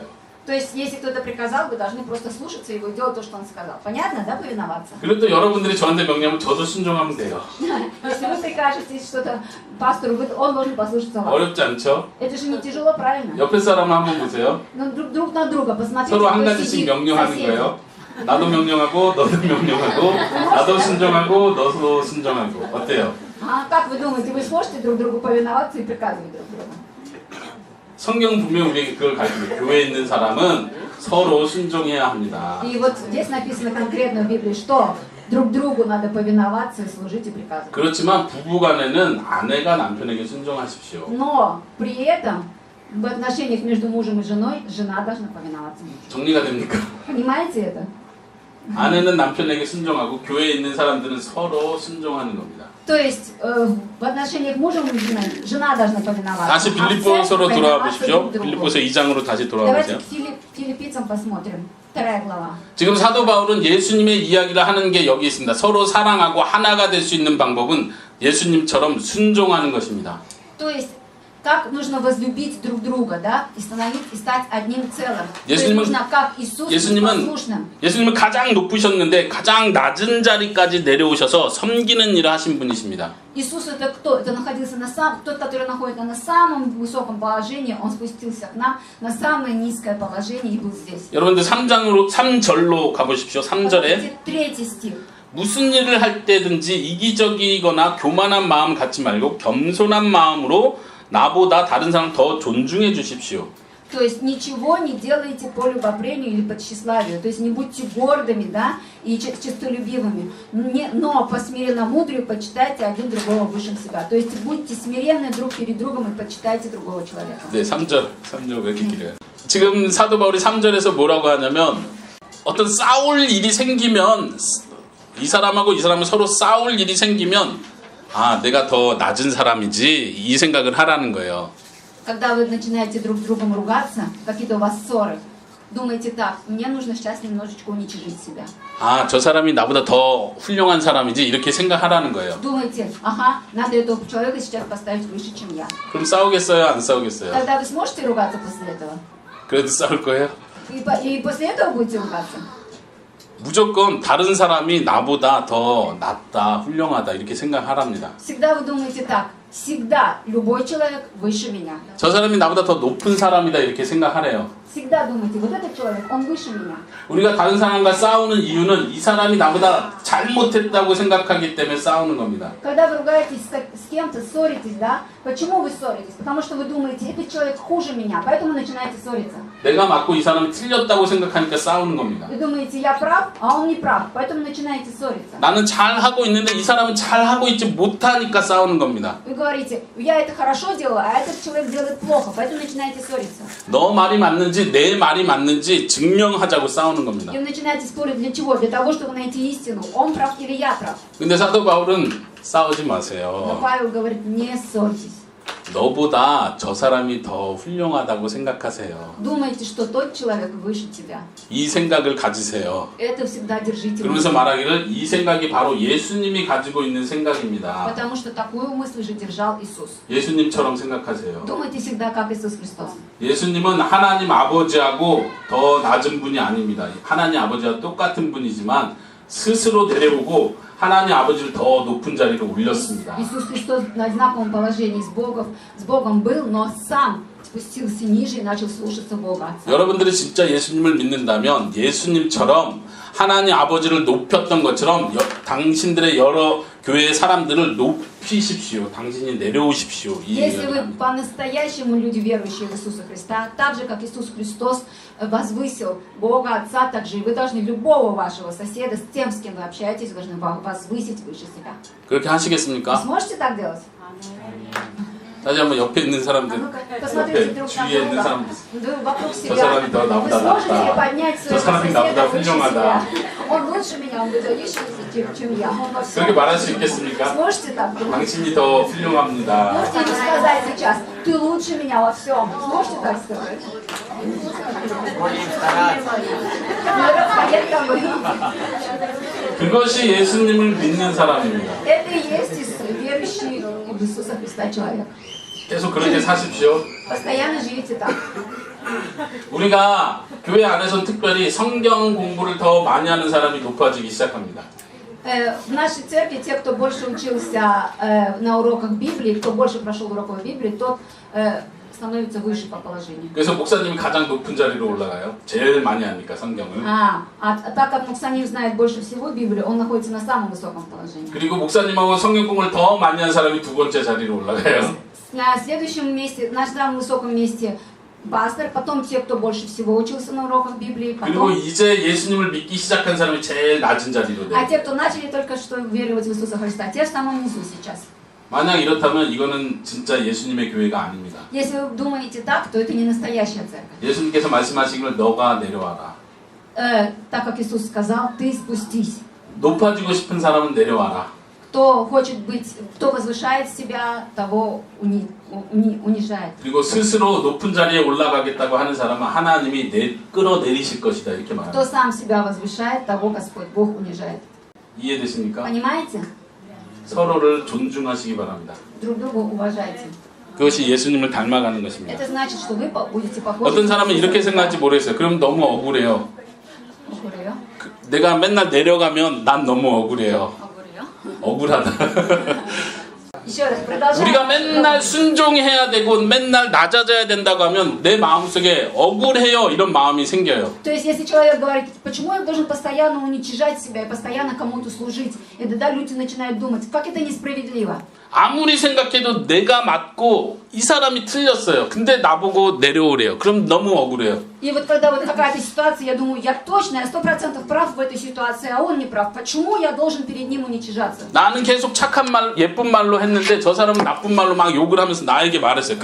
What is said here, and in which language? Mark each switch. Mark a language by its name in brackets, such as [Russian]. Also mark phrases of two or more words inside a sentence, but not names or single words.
[Russian] То есть, если кто-то приказал, вы должны просто слушаться его и делать то, что он сказал. Понятно, да, повиноваться? [Korean] 그리고 또 여러분들이 저한테 명령하면 저도 순종하면 돼요. [Russian] Если вы прикажете что-то пастору, он должен послушаться вас. [Korean] 어렵지 않죠? [Russian] Это же не тяжело, правильно? [Korean] 옆에 사람 한번 보세요. [Russian] Ну, друг на друга посмотрите, [Korean] 서로 한 [Russian] кто [Korean] 가지씩 [Russian] сидит, [Korean] 명령하는 [Russian] соседи. [Korean] 거예요. 나도 명령하고 너도 명령하고 나도 순종하고 너도 순종하고 어때요? [Russian] Как вы думаете, вы сможете друг другу повиноваться и приказывать друг другу? [Korean] 성경 분명 우리에게 그걸 가르쳐요. 교회에 있는 사람은 서로 순종해야 합니다. [Russian] И вот здесь написано конкретно в Библии, что друг другу надо повиноваться и служить и приказывать. [Korean] 그렇지만 부부간에는 아내가 남편에게 순종하십시오. [Russian] Но при этом в отношениях между мужем и женой жена должна повиноваться мужу. [Korean] 정리가 됩니까? [Russian] Понимаете это? [Korean] 아내는 남편에게 순종하고 교회에 있는 사람들은 서로 순종하는 겁니다. [Russian] То есть в отношениях мужа и жены жена должна повиноваться. [Korean] 다시 [Russian] а в церкви [Korean] 빌립보서로 돌아와 [Russian] повиноваться [Korean] 보십시오. [Russian] друг другу. [Korean] 빌립보서 2장으로 다시 돌아와 [Russian] Давайте [Korean] 보세요. [Russian] к филиппийцам посмотрим. 2 глава. [Korean] 지금 사도 바울은 예수님의 이야기를 하는 게 여기 있습니다. 서로 사랑하고 하나가 될 수 있는 방법은 예수님처럼 순종하는 것입니다. [Russian] То есть как нужно возлюбить друг друга, да, и стать одним целым. То есть [Korean] 예수님은- [Russian] нужно как Иисус быть послушным. [Korean] 예수님은 가장 높으셨는데 가장 낮은 자리까지 내려오셔서 섬기는 일을 하신 분이십니다. [Russian] Иисус это кто? Это находился тот, который находится на самом высоком положении, он спустился к нам на самое низкое положение и был здесь. [Korean] 여러분들 3절로 가보십시오. 3절에 [Russian] Посмотрите, 3 стих. [Korean] 무슨 일을 할 때든지 이기적이거나 교만한 마음 갖지 말고 겸손한 마음으로 나보다 다른 사람 더 존중해 주십시오. [Russian] То есть ничего не делайте по любопрению или по тщеславию. То есть не будьте гордыми, да, и честолюбивыми. Но по смиренномудрию почитайте один другого выше себя. То есть будьте смиренны друг перед другом и почитайте другого человека. [Korean] 네, 3절 왜 이렇게 길어요? 지금 사도 바울이 3절에서 뭐라고 하냐면 어떤 싸울 일이 생기면 이 사람하고 이 사람은 서로 싸울 일이 생기면 아, 내가 더 낮은 사람이지 이 생각을 하라는 거예요. [Russian] Когда вы начинаете друг с другом ругаться, какие-то у вас ссоры, думаете так: мне нужно сейчас немножечко уничижить себя. [Korean] 아, 저 사람이 나보다 더 훌륭한 사람이지 이렇게 생각하라는 거예요. [Russian] Думаете, ага, надо этого человека сейчас поставить выше, чем я. [Korean] 그럼 싸우겠어요? 안 싸우겠어요? [Russian] Тогда вы сможете ругаться после этого? [Korean] 그래도 싸울 거예요? [Russian] И после этого будете ругаться? [Korean] 무조건 다른 사람이 나보다 더 낫다, 훌륭하다 이렇게 생각하랍니다. [Russian] Всегда вы думаете так: всегда любой человек выше меня. [Korean] 저 사람이 나보다 더 높은 사람이다 이렇게 생각하래요. [Russian] Всегда думаете, вот этот человек, он выше меня. [Korean] 우리가 다른 사람과 싸우는 이유는 이 사람이 나보다 잘못했다고 생각하기 때문에 싸우는 겁니다. [Russian] Когда вы ругаетесь с кем-то, ссоритесь, да? Почему вы ссоритесь? Потому что вы думаете, этот человек хуже меня, поэтому начинаете ссориться. [Korean] 내가 맞고 이 사람이 틀렸다고 생각하니까 싸우는 겁니다. [Russian] Вы думаете, я прав, а он не прав, поэтому начинаете ссориться. [Korean] 나는 잘하고 있는데 이 사람은 잘하고 있지 못하니까 싸우는 겁니다. [Russian] Вы говорите, я это хорошо делаю, а этот человек делает плохо, поэтому начинаете ссориться. [Korean] 너 말이 맞는지 맞는지 내 말이 맞는지 증명하자고 싸우는 겁니다. [Russian] И вы начинаете спорить для чего? Для того, чтобы найти истину. Он прав или я прав? [Korean] 근데 사도 바울은 싸우지 [Russian] Но [Korean] 마세요. [Russian] Павел говорит, не ссорьтесь. [Korean] 너보다 저 사람이 더 훌륭하다고 생각하세요. [Russian] Думайте, что тот человек выше тебя. [Korean] 이 생각을 가지세요. [Russian] Это всегда держите в [Korean] 그러면서 [Russian] уме. [Korean] 말하기를 이 생각이 바로 예수님이 가지고 있는 생각입니다. [Russian] Потому что такую мысль же держал Иисус. [Korean] 예수님처럼 생각하세요. [Russian] Думайте всегда, как Иисус Христос. [Korean] 예수님은 하나님 아버지하고 더 낮은 분이 아닙니다. 하나님 아버지와 똑같은 분이지만 스스로 내려오고 하나님 아버지를 더 높은 자리로 올렸습니다. [Russian] Иисус Христос на одинаковом положении с Богом был, но сам спустился ниже и начал слушаться Бога Отца. [Korean] 여러분들이 진짜 예수님을 믿는다면 예수님처럼 하나님 아버지를 높였던 것처럼 당신들의 여러 교회의 사람들을 높이십시오. 당신이 내려오십시오. 이 [Russian] Если [Korean] 얘기를 [Russian] вы [Korean] 합니다. [Russian] по-настоящему люди, верующие в Иисуса Христа, так же, как Иисус Христос возвысил Бога Отца, так же и вы должны любого вашего соседа, с тем, с кем вы общаетесь, вы должны возвысить выше себя. [Korean] 그렇게 [Russian] Вы [Korean] 하시겠습니까? [Russian] сможете так делать? [Korean] 다시 한번 옆에 있는 [Russian] А [Korean] 사람들, [Russian] ну-ка, посмотрите [Korean] 옆에 [Russian] друг на [Korean] 주위에 있는 [Russian] друга. [Korean] 사람들. [Russian] Да, вокруг себя. [Korean] 사람이 더 [Russian] Вы [Korean] 나보다 [Russian] сможете [Korean] 낫다. [Russian] поднять своего [Korean] 저 사람이 [Russian] соседа [Korean] 나보다 [Russian] выше [Korean] 훌륭하다. [Russian] себя? Он лучше меня, он выдающийся, чем я. Он во всем. [Korean] 그렇게 말할 수 있겠습니까? [Russian] Сможете так думать? [Korean] 당신이 더 훌륭합니다. [Russian] Можете ему сказать сейчас, ты лучше меня во всем. Сможете так сказать? Поверь тобой. [Korean] 그것이 예수님을 믿는 사람입니다. [Russian] Это и есть верующий в Иисуса Христа человек. [Korean] 계속 그렇게 사십시오. [Russian] Постоянно живите так. [Korean] 우리가 교회 안에서는 특별히 성경 공부를 더 많이 하는 사람이 높아지기 시작합니다. [Russian] В нашей церкви те, кто больше учился на уроках Библии, кто больше прошел уроков Библии, тот становится выше по положению. [Korean] 그래서 목사님이 가장 높은 자리로 올라가요. 제일 많이 하니까 성경을. [Russian] А так как Муксаним знает больше всего Библию, он находится на самом высоком положении. [Korean] 그리고 목사님하고 성경 공부를 더 많이 한 사람이 두 번째 자리로 올라가요. [Russian] На следующем месте, на самом высоком месте пастор, потом те, кто больше всего учился на уроках Библии, [Korean] 그리고 [Russian] потом... [Korean] 이제 예수님을 믿기 시작한 사람이 제일 낮은 자리로 [Russian] А [Korean] 돼요. [Russian] те, кто начали только что веровать в Иисуса Христа, те в самом низу сейчас. [Korean] 만약 이렇다면 이거는 진짜 예수님의 교회가 아닙니다. [Russian] Если вы думаете так, то это не настоящая церковь. [Korean] 예수님께서 말씀하시기를 너가 내려와라. [Russian] Так как Иисус сказал, ты спустись. [Korean] 높아지고 싶은 사람은 내려와라. [Russian] Кто хочет быть, кто возвышает себя, того унижает. [Korean] 그리고 스스로 높은 자리에 올라가겠다고 하는 사람은 하나님이 끌어내리실 것이다 이렇게 [Russian] Кто [Korean] 말합니다. [Russian] сам себя возвышает, того Господь Бог унижает. [Korean] 이해되십니까? [Russian] Понимаете? [Korean] 서로를 존중하시기 바랍니다. [Russian] Друг друга уважайте. [Korean] 그것이 예수님을 닮아가는 것입니다. [Russian] Это значит, что вы будете похожи. [Korean] 어떤 사람은 이렇게 생각할지 모르겠어요. 그럼 너무 억울해요. 억울해요? 내가 맨날 내려가면 난 너무 억울해요. 억울해요? 억울하다. [Russian] Еще раз, продолжаем. [Korean] 우리가 맨날 순종해야 되고 맨날 낮아져야 된다고 하면 내 마음속에 억울해요 이런 마음이 생겨요. [Russian] То есть, если человек говорит, почему я должен постоянно уничижать себя и постоянно кому-то служить, и тогда люди начинают думать, как это несправедливо. [Korean] 아무리 생각해도 내가 맞고 이 사람이 틀렸어요. 근데 나보고 내려오래요. 그럼 너무 억울해요. [Russian] И вот когда вот какая-то ситуация, я думаю, я точно, я 100% прав в этой ситуации, а он не прав. Почему я должен перед ним уничижаться? [Korean] 나는 계속 착한 말, 예쁜 말로 했는데 저 사람은 나쁜 말로 막 욕을 하면서 나에게 말했어요.